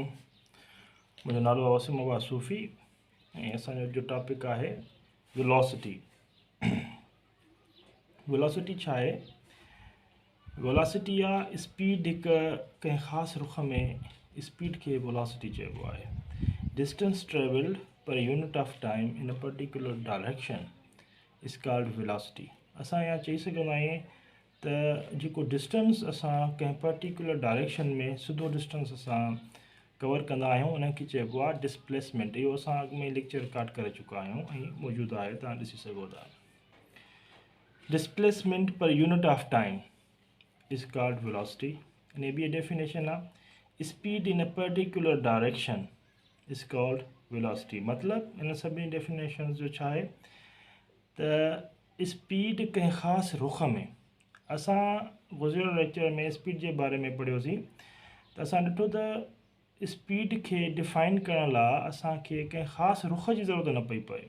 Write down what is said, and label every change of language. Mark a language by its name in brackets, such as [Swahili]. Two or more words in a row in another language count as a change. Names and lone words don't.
[Sindhi] मुंहिंजो नालो वासिम सूफ़ी ऐं असांजो जो टॉपिक आहे वेलोसिटी। वेलोसिटी छा आहे? वेलोसिटी आहे स्पीड। हिकु कंहिं ख़ासि रुख में स्पीड खे वेलोसिटी चइबो आहे। [English] distance travelled per unit of time in a particular direction is called velocity. [Sindhi] असां इहा चई सघंदा आहियूं त जेको डिस्टेंस असां कंहिं [English] particular direction [Sindhi] में सिधो डिस्टेंस असां कवर कंदा आहियूं उनखे चइबो आहे डिस्प्लेसमेंट। इहो असां अॻु में लेक्चर रिकॉर्ड करे चुका आहियूं ऐं मौजूदु आहे, तव्हां ॾिसी सघो था। [English] displacement per unit of time is called velocity. [Sindhi] इन ॿी डेफिनेशन आहे [English] speed in a particular direction is called velocity. [Sindhi] मतिलबु इन सभिनी डेफिनेशन जो छा आहे त स्पीड कंहिं ख़ासि रुख में, असां गुज़िरियल लेक्चर में स्पीड जे बारे में पढ़ियोसीं त असां ॾिठो त स्पीड खे डिफाइन करण लाइ असांखे कंहिं ख़ासि रुख जी ज़रूरत न पई पए।